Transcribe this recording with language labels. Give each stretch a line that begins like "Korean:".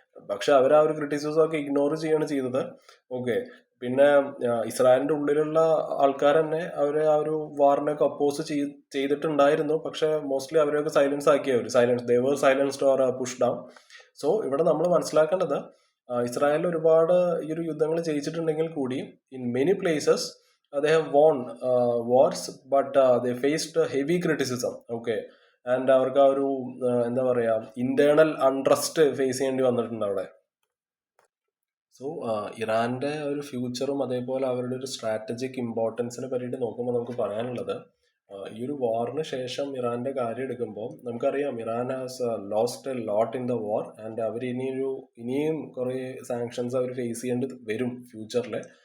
Malayalam: പക്ഷെ അവർ ആ ഒരു ക്രിറ്റിസിസം ഒക്കെ ഇഗ്നോർ ചെയ്യാണ് ചെയ്തത്. ഓക്കെ, പിന്നെ ഇസ്രായേലിന്റെ ഉള്ളിലുള്ള ആൾക്കാർ തന്നെ അവരെ ആ ഒരു വാറിനൊക്കെ അപ്പോസ് ചെയ്തിട്ടുണ്ടായിരുന്നു. പക്ഷെ മോസ്റ്റ്ലി അവരെയൊക്കെ silence ആക്കിയവർ,
English: They were silenced or push down.
Malayalam: So ഇവിടെ നമ്മൾ മനസ്സിലാക്കേണ്ടത്, ഇസ്രായേലിൽ ഒരുപാട് ഈ ഒരു യുദ്ധങ്ങൾ ജയിച്ചിട്ടുണ്ടെങ്കിൽ കൂടി
English: In many places they have won wars, but they faced heavy criticism.
Malayalam: Okay, and അവർക്ക് ആ ഒരു എന്താ പറയുക, ഇന്റേണൽ അൺട്രസ്റ്റ് ഫേസ് ചെയ്യേണ്ടി വന്നിട്ടുണ്ട് അവിടെ. സോ ഇറാന്റെ ഒരു ഫ്യൂച്ചറും അതേപോലെ അവരുടെ ഒരു സ്ട്രാറ്റജിക് ഇമ്പോർട്ടൻസിനെ പറ്റിയിട്ട് നോക്കുമ്പോൾ നമുക്ക് പറയാനുള്ളത്, ഈ ഒരു വാറിന് ശേഷം ഇറാന്റെ കാര്യം എടുക്കുമ്പോൾ നമുക്കറിയാം
English: Iran has lost a lot in the war,
Malayalam: and അവർ ഇനിയും കുറേ സാങ്ഷൻസ് അവർ ഫേസ് ചെയ്യേണ്ടി വരും ഫ്യൂച്ചറിൽ.